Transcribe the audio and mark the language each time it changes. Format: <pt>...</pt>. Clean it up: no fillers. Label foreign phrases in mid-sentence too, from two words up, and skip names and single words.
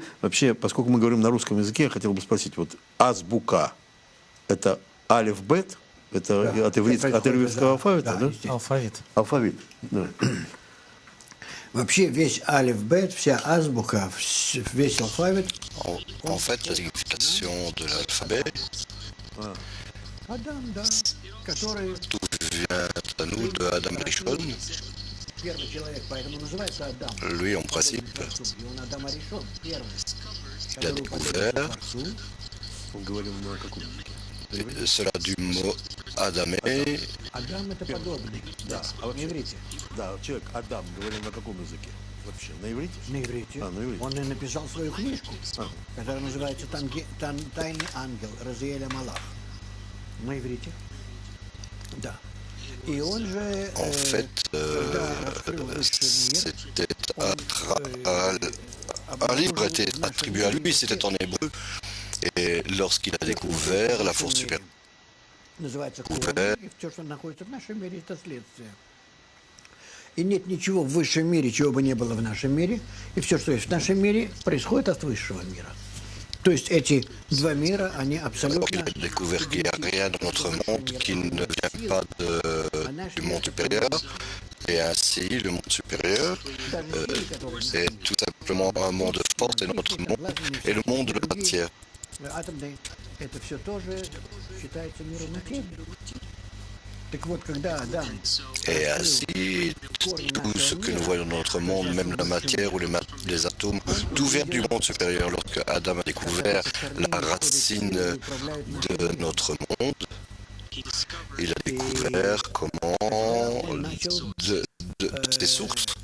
<ru>Вообще, поскольку мы говорим на русском языке, я хотел бы спросить, вот азбука, это алиф-бет? Это да, от ивритского алфавита, да? Алфавит. Алфавит, да. Вообще весь алиф-бет, вся азбука, весь алфавит.</ru> <fr>En fait, la signification de l'alphabet,</fr> <ru>Адам, да, который</ru> <fr>tout vient à nous de Adam Rishon.</fr> <ru>первый человек, поэтому называется Адам.</ru> <fr>Lui, en principe,</fr> <ru>И он Адам Аришон, первый.</ru> <fr>il a découvert cela du mot Adamé.</fr> <ru>Адам это подобный. Да, На иврите. Да, человек Адам говорил на каком языке? Вообще, на иврите? На иврите. На иврите. Он и написал свою книжку, которая называется «Тайный ангел» Разиэля Малах. На иврите. Да.</ru> <fr>Et on, En fait, un livre était attribué à lui, c'était en hébreu. Et lorsqu'il a découvert la force supérieure,</fr> <ru>и нет ничего в высшем мире, чего бы не было в нашем мире, и все, что есть в нашем мире, происходит от высшего мира. То есть эти два мира, они абсолютно...</ru> <fr>il a découvert qu'il n'y a rien dans notre monde qui ne vient pas du monde supérieur. Et ainsi, le monde supérieur est tout simplement un monde de force, et notre monde est le monde de la matière.</fr> <ru>Атомный, это все тоже считается миром материи. Так вот, когда Адам...</ru> <fr>Et ainsi, tout ce que nous voyons dans notre monde, même la matière ou les atomes, tout vient du monde supérieur. Lorsque Adam a découvert la racine de notre monde, il a découvert comment de ces sources</fr>